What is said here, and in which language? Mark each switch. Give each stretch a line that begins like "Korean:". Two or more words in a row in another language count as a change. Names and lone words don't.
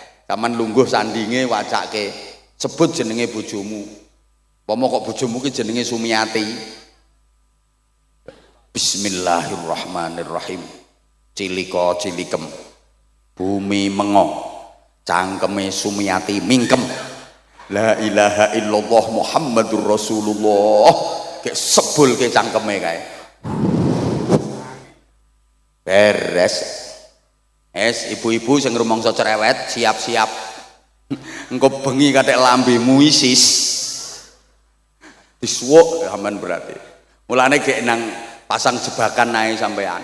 Javanese: Kaman lungguh sandinge wacake sebut jenenge bojomu. Pomo kok bojomu ki jenenge Sumiati. Bismillahirrahmanirrahim. Cilika cilikem. Bumi mengo. Cangkeme Sumiati mingkem.
Arabic: La ilaha illallah Muhammadur Rasulullah.
Javanese: Kayak sebul ke cangkeme kae. Beres. Ibu-ibu sing rumangsa cerewet siap-siap. Engko bengi kathek lambemu isis. Disuwuk sampean berarti. Mulane gek nang pasang jebakan ae sampean.